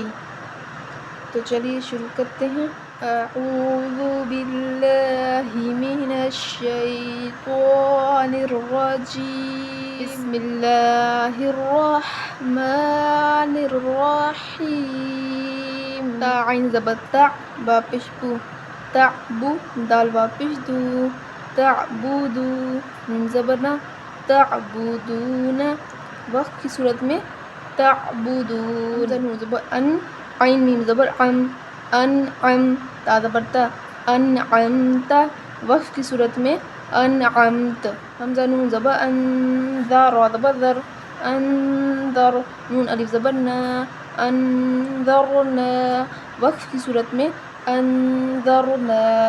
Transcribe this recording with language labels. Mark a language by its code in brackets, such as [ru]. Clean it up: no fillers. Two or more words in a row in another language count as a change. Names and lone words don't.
[ur] تو چلیے شروع کرتے ہیں۔ [ar] اعوذ باللہ من الشیطان الرجیم، بسم اللہ الرحمن الرحیم۔ [ur] تا عین زبر تا، با پیش بو، تعبو، دال با پیش دو، تعبدو، نون زبر نا، تعبدون، وقف کی صورت میں تعبدون، نون زبر ان، عین میم زبر عم، انعم، تا زبر تا، انعمت، وقف کی صورت میں انعمت، حمزہ نون زبر ان، ذا را زبر ذر، انذر، نون الف زبر نا، انذرنا، وقف کی صورت میں انذرنا،